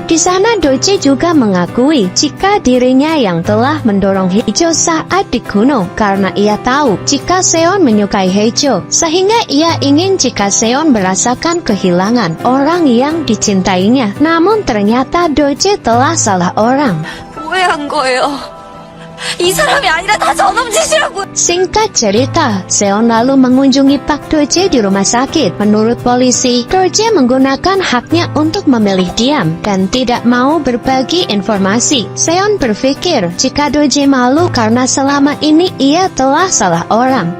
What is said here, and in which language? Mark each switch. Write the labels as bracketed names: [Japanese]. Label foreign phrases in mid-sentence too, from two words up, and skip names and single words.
[Indonesian] Di sana Duk-jae juga mengakui jika dirinya yang telah mendorong Haejo saat di gunung karena ia tahu jika Seon menyukai Haejo, sehingga ia ingin jika Seon merasakan kehilangan orang yang dicintainya. Namun ternyata Duk-jae telah salah orang. [Korean] 오해한 거예요. 이 사람이 아니라 다 저놈 짓이라고. [Indonesian] Singkat cerita, Seon lalu mengunjungi Pak Duk-jae di rumah sakit. Menurut polisi, Duk-jae menggunakan haknya untuk memilih diam dan tidak mau berbagi informasi. Seon berpikir jika Duk-jae malu karena selama ini ia telah salah orang.